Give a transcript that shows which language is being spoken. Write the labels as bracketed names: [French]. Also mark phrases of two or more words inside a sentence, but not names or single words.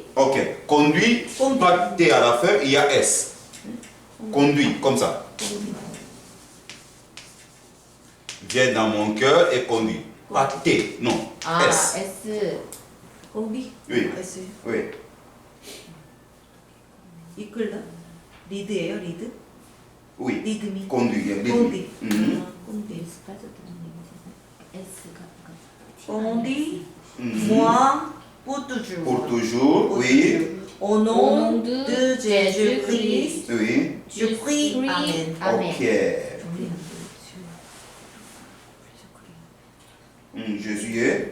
[French] Ok. Conduit. Conduit. Pas T à la fin, il y a S. Conduit, comme ça. Viens dans mon cœur et conduis. Pas T, non. [Korean] 아, [French] S. S. conduis. Oui. S. Oui. [Korean] 이끌다. 리드예요, 리드? [French] Oui. [Korean] 리드미. [French] Conduit. conduit. Mhm. conduit. [Korean] S 빠졌다는 얘기잖아. S가 [French] conduis Mhm. moi pour toujours. Pour toujours, oui. Au nom de Jésus-Christ, Oui. je prie. Amen. [Korean] 아멘. [French] Ok. Jésus est.